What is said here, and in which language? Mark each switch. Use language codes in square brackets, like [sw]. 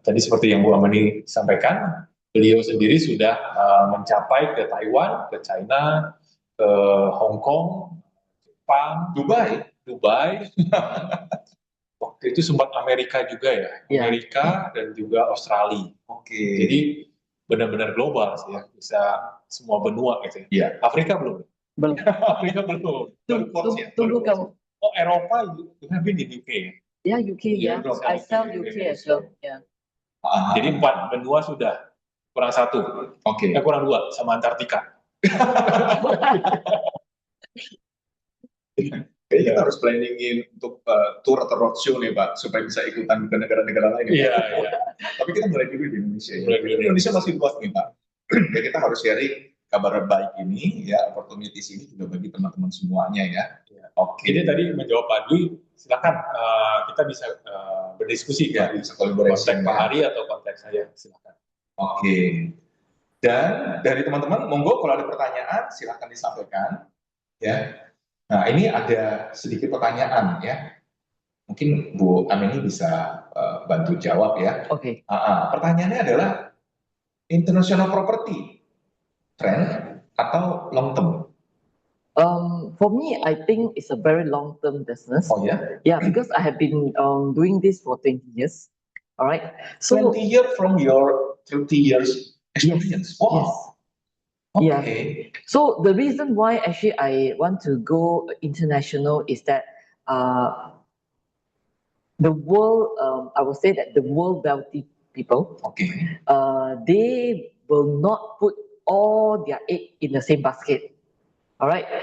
[id] Tadi seperti yang Bu Amani sampaikan, beliau sendiri sudah mencapai ke Taiwan, ke China, ke Hong Kong, Jepang, Dubai. Waktu itu sempat Amerika juga ya, Amerika dan juga Australia. Jadi benar-benar global sih ya, bisa semua benua gitu ya. Afrika belum? Afrika belum. Tunggu kamu. [en] Oh, Eropa, you have been in UK ya? [id] Ya, UK ya. [en] I sell UK as well. Ya. [id] Jadi 4 benua sudah, kurang 1. Kurang 2 sama Antartika. Kayaknya kita harus planningin untuk tour atau roadshow nih Pak, supaya bisa ikutan ke negara-negara lain. Iya. Tapi kita mulai dulu di Indonesia. Indonesia masih luas nih Pak. Ya, kita harus sharing kabar baik ini, ya, opportunities ini juga bagi teman-teman semuanya ya. Jadi tadi menjawab Pak Dwi, silakan kita bisa berdiskusi ya, bisa kolaborasi. Kontak Pak Ari atau kontak saya, silakan. Dan dari teman-teman, monggo kalau ada pertanyaan silakan disampaikan. Ya. Nah, ini ada sedikit pertanyaan ya. Mungkin Bu Amini bisa bantu jawab ya. Pertanyaannya adalah [en] international property trend [id] atau long term? [en] For me, I think it's a very long-term business. Oh yeah? Yeah, because I have been doing this for 20 years. All right. So 20 years from your 30 years experience. Yes. Wow. Yes. Okay. So the reason why actually I want to go international is that the world, I would say that the world wealthy people, they will not put all their egg in the same basket. All right.